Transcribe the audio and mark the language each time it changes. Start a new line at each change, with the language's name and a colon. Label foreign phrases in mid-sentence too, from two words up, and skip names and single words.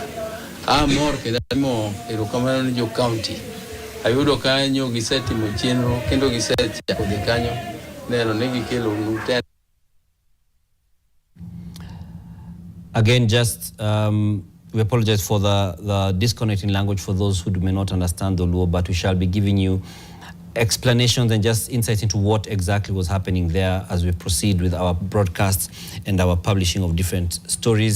Luo (Kenya and Tanzania): Amor ke damo erokamano ni jo county. Ayudo kanyo gisetimo chenro kendo gisetiako de kanyo neno ni gikelo nuten.
English: Again, just we apologize for the disconnecting language for those who may not understand the Luo, but we shall be giving you explanations and just insights into what exactly was happening there as we proceed with our broadcasts and our publishing of different stories.